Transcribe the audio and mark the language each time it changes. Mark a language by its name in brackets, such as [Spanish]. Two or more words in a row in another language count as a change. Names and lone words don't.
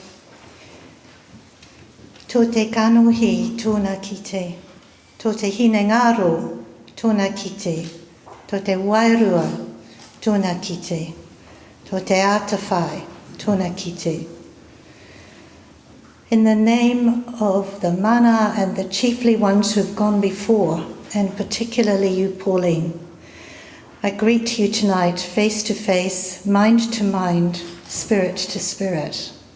[Māori] Tō te kanohi, tōna kite. Tō te hine ngaro, tōna kite. Tō te wairua, tōna kite. Tō te atawhai, tōna kite. [English] In the name of the mana and the chiefly ones who've gone before, and particularly you, Pauline, I greet you tonight, face to face, mind to mind, spirit to spirit.